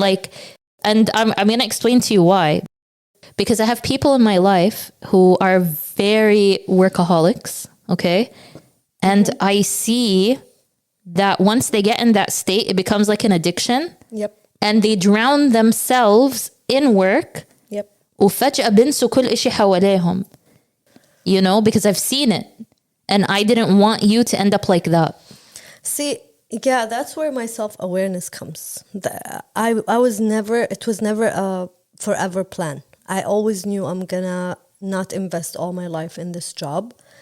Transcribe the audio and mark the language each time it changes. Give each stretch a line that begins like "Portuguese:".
English: Like, and I'm going to explain to you why. Because I have people in my life who are very workaholics, okay? And I see that once they get in that state, it becomes like an addiction. Yep. And they drown themselves in work. Yep.
Arabic: وفجأة بنسوا كل إشي حواليهم.
English: You know, because I've seen it. And I didn't want you to end up like that. See, yeah, that's where my self-awareness comes. I was never, it was never a forever plan. I always knew I'm gonna not invest all my life in this job.